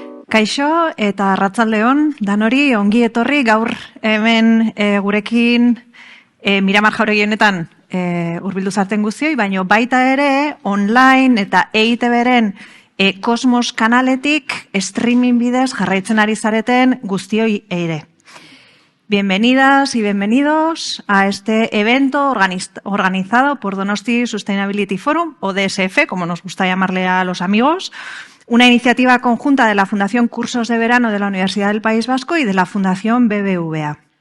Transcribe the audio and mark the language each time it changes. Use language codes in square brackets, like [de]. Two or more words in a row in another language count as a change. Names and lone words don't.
[eu] Kaixo eta arratsaldeon, danori ongi etorri gaur hemen gurekin Miramar Jauregi honetan hurbildu zareten guztioi, baina baita ere online eta EITB-ren Kosmos kanaletik streaming bidez jarraitzen ari zareten guztioi ere. [es] Bienvenidas y bienvenidos a este evento organizado por Donosti Sustainability Forum, o DSF, como nos gusta llamarle a los amigos, una iniciativa conjunta de la Fundación Cursos de Verano de la Universidad del País Vasco y de la Fundación BBVA.